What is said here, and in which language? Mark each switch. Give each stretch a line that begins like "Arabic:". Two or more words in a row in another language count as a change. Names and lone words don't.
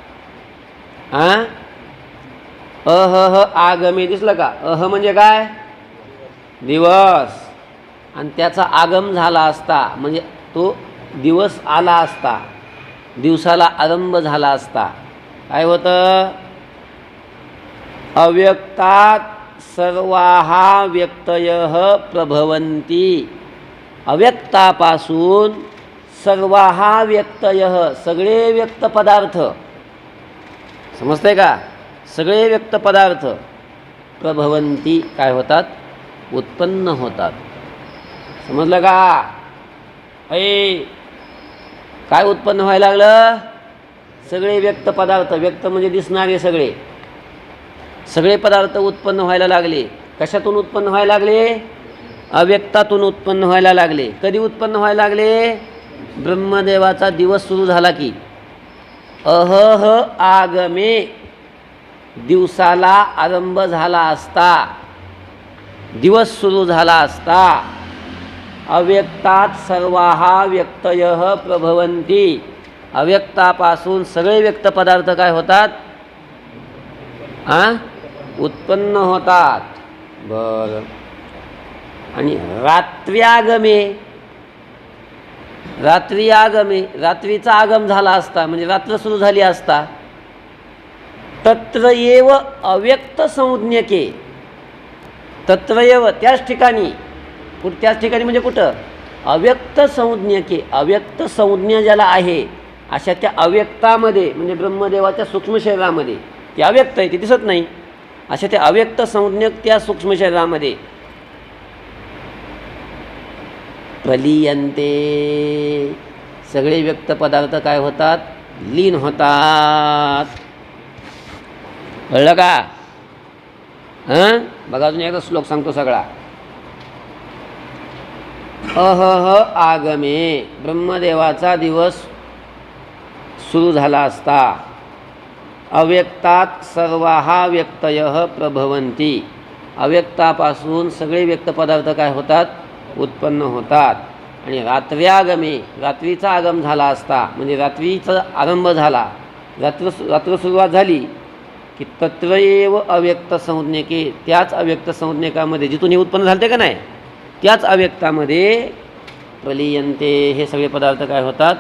Sanskrit: अहह आगमे
Marathi: दिसलं का. अह म्हणजे काय दिवस आणि त्याचा आगम झाला असता म्हणजे तो दिवस आला असता दिवसाला आरंभ झाला असता काय होतं
Sanskrit: अव्यक्तात सर्वाः व्यक्तयः प्रभवन्ति.
Marathi: अव्यक्तापासून
Sanskrit: सर्वाः व्यक्तयः
Marathi: सगळे व्यक्त पदार्थ समजतंय का सगळे व्यक्त पदार्थ प्रभवन्ति काय होतात उत्पन्न होतात. समजलं का. काय उत्पन्न व्हायला लागलं सगळे व्यक्त पदार्थ व्यक्त म्हणजे दिसणारे सगळे पदार्थ उत्पन्न व्हायला लागले. कशातून उत्पन्न व्हायला लागले अव्यक्तातून उत्पन्न व्हायला लागले. कधी उत्पन्न व्हायला लागले ब्रह्मदेवाचा दिवस सुरू झाला की
Sanskrit: अहह आगमे,
Marathi: दिवसाला आरंभ झाला असता, दिवस सुरू झाला असता,
Sanskrit: अव्यक्तात् सर्वाहा व्यक्तयः प्रभवन्ति,
Marathi: अव्यक्तापासून सगळे व्यक्त पदार्थ काय होतात? उत्पन्न होतात. बरं. आणि रात्र्यागमे, रात्री आगमे, रात्रीचा आगम झाला असता म्हणजे रात्र सुरू झाली असता,
Sanskrit: तत्र एव अव्यक्त संज्ञके, तत्र एव
Marathi: त्याच ठिकाणी, त्याच ठिकाणी म्हणजे कुठं?
Sanskrit: अव्यक्त संज्ञके,
Marathi: अव्यक्त संज्ञा ज्याला आहे अशा त्या अव्यक्तामध्ये म्हणजे ब्रह्मदेवाच्या सूक्ष्म शरीरामध्ये, ते अव्यक्त आहे, ते दिसत नाही, अशा त्या अव्यक्त संज्ञक त्या सूक्ष्म शरीरामध्ये प्रलीयन्ते, सगळे व्यक्त पदार्थ काय होतात? लीन होतात. कळलं का? बघा अजून एकदा श्लोक सांगतो सगळा.
Sanskrit: अहह आगमे,
Marathi: ब्रह्मदेवाचा दिवस सुरू झाला असता,
Sanskrit: अव्यक्तात् सर्वाहा व्यक्तयः प्रभवन्ति,
Marathi: अव्यक्तापासून सगळे व्यक्त पदार्थ काय होतात? उत्पन्न होतात. आणि रात्र्यागमे, रात्रीचा आगम झाला असता म्हणजे रात्रीचा आरंभ झाला, रात्र सुरुवात झाली की
Sanskrit: तत्र एव अव्यक्त संज्ञके,
Marathi: त्याच अव्यक्त संज्ञकामध्ये जिथून हे उत्पन्न झाले का नाही, त्याच अव्यक्तामध्ये प्रलीयन्ते, हे सगळे पदार्थ काय होतात?